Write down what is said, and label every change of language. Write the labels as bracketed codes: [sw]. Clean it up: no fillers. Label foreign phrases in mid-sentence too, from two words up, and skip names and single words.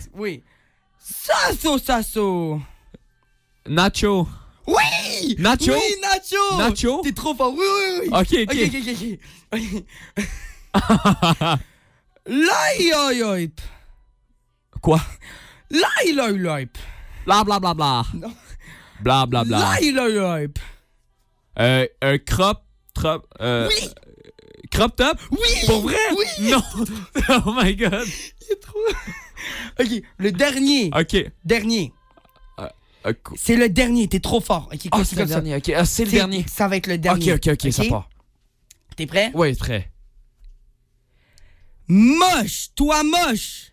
[fr] Oui. Sacho. Nacho. Oui! Nacho? Oui, Nacho! Nacho? T'es trop fort. Oui. OK. OK. Laïoïoïp. Quoi? Laïoïoïp. Bla bla bla bla. Non. Bla bla bla. Hype. Un crop top. Oui. Crop top? Oui. Pour vrai? Oui. Non. [en] Oh my god. [fr] Il est trop... OK, le dernier. Ok. Dernier. C'est le dernier, t'es trop fort. OK, Ah, c'est le dernier. Ok, c'est le dernier. Ça va être le dernier. Ok, ça part. T'es prêt? Oui, prêt. Moche, toi moche.